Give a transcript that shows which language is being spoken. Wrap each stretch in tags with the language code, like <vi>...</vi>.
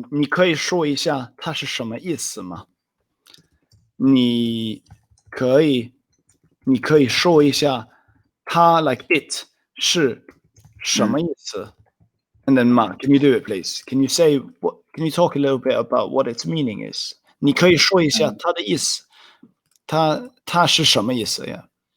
<zh>你可以说一下它是什么意思吗？你可以说一下它</zh> <en>like it</en> <zh>是什么意思？</zh> <en>And then Mark, can you do it, please? Can you talk a little bit about what its meaning is?</en> <zh>你可以说一下它的意思，它是什么意思呀？</zh>